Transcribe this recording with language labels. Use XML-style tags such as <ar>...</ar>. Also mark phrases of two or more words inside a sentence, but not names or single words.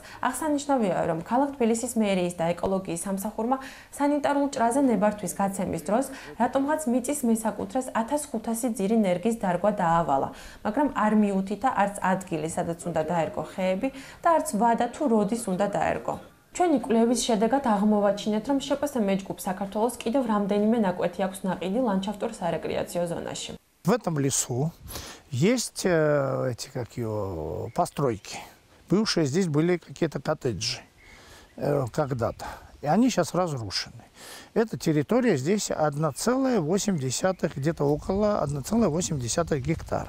<ka>აღსანიშნავია, რომ ქალაქ თბილისის მერიის და ეკოლოგიის სამსახურმა სანიტარულ ჭრაზე ნებართვის გაცემის დროს რატომღაც მიწის მესაკუთრეს 1500 ძირი ნერგის დარგვა დაავალა, მაგრამ არ მიუთითა არც ადგილი, სადაც უნდა დაერგო ხეები და არც ვადა თუ როდის უნდა დაერგო. ჩვენი კვლევის შედეგად აღმოვაჩინეთ, რომ შპს მეჯგუფ საქართველოს კიდევ რამდენიმე ნაკვეთი აქვს ნაყიდი ლანდშაფტურ-სარეკრეაციო зонаში.</ka> <ru>В этом лесу есть эти постройки. Бывшие здесь были какие-то коттеджи когда-то. И они сейчас разрушены. Эта территория здесь 1,8, где-то около 1,8 гектара.</ru>